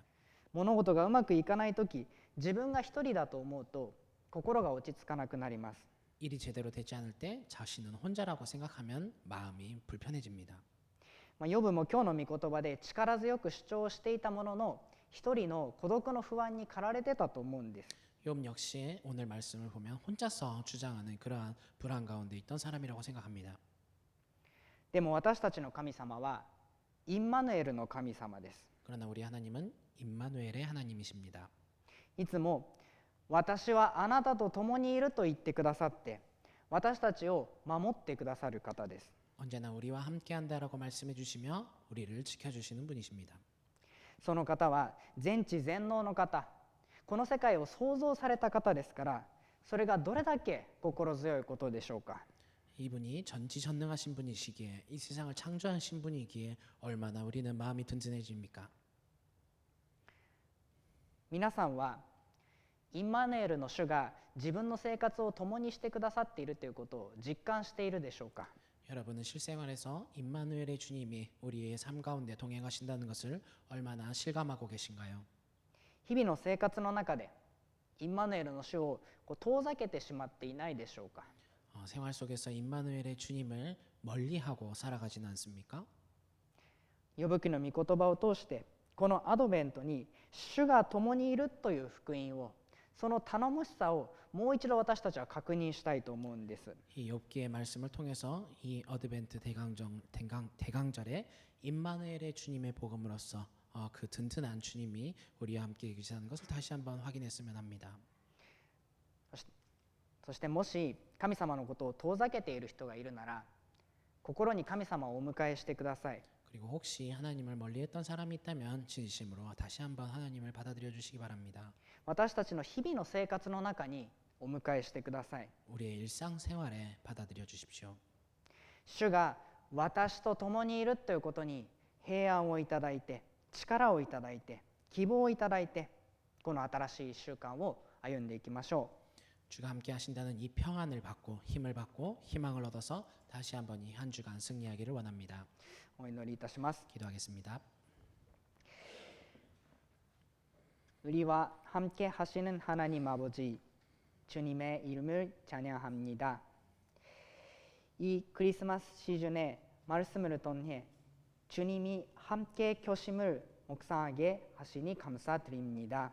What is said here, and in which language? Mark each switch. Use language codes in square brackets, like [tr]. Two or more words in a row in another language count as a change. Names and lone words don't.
[ja] 物事がうまくいかない時自分が一人だと思うと心が落ち着かなくなります。 [ko] 일이 제대로 되지 않을 때 자신은 혼자라고 생각하면 마음이 불편해집니다. [ja] ヨブも今日の御言葉で力強く主張していたものの一人の孤独の不安に駆られてたと思うんです。 [ko] 욥 역시 오늘 말씀을 보면 혼자서 주장하는 그러한 불안 가운데 있던 사람이라고 생각합니다. [ja] でも私たちの神様はインマヌエルの神様です。 [ko] 그러나 우리 하나님은 임마누엘의 하나님이십니다. [ja] いつも私はあなたと共にいると言ってくださって私たちを守ってくださる方です。 [ko] 언제나 우리와 함께한다라고 말씀해 주시며 우리를 지켜주시는 분이십니다. [ja] その方は全知全能の方、この世界を創造された方ですから、それがどれだけ心強いことでしょうか。 [ko] 이분이 전지전능하신 분이시기에 이 세상을 창조하신 분이기에 얼마나 우리는 마음이 든든해집니까? [ja] 皆さんはインマヌエルの主が自分の生活を共にしてくださっているということを実感しているでしょうか。 [ko] 여러분은 실생활에서 임마누엘의 주님이 우리의 삶 가운데 동행하신다는 것을 얼마나 실감하고 계신가요? [ja] 日々の生活の中でインマヌエルの主を遠ざけてしまっていないでしょうか。 [ko] 생활 속에서 임마누엘의 주님을 멀리하고 살아가지는 않습니까? [ja] 呼ぶ記の御言葉を通してこのアドベントに主が共にいるという福音を、その頼もしさをもう一度私たちは確認したいと思うんです。 [ko] 이 욥기의 말씀을 통해서 이 어드벤트 대강절에 임마누엘의 주님의 복음으로써 그 든든한 주님이 우리와 함께 계시다는 것을 다시 한번 확인했으면 합니다. [ja] そしてもし神様のことを遠ざけている人がいるなら、心に神様をお迎えしてください。 [ko] 그리고 혹시 하나님을 멀리했던 사람이 있다면 진심으로 다시 한번 하나님을 받아들여 주시기 바랍니다. [ja] 私たちの日々の生活の中にお迎えしてください。 [ko] 우리의 일상생활에 받아들여 주십시오. [ja] 主が私と共にいるということに平安をいただいて、力をいただいて、希望をいただいて、この新しい1週間を歩んでいきましょう。 [ko] 주가 함께 하신다는 이 평안을 받고 힘을 받고 희망을 얻어서 다시 한번 이 한 주간 승리하기를 원합니다. [ja] お祈りいたします。 [ko] 기도하겠습니다. 우리와 함께 하시는 하나님 아버지, 주님의 이름을 찬양합니다. 이 크리스마스 시즌에 말씀을 통해 주님이 함께 계심을 묵상하게 하시니 감사드립니다.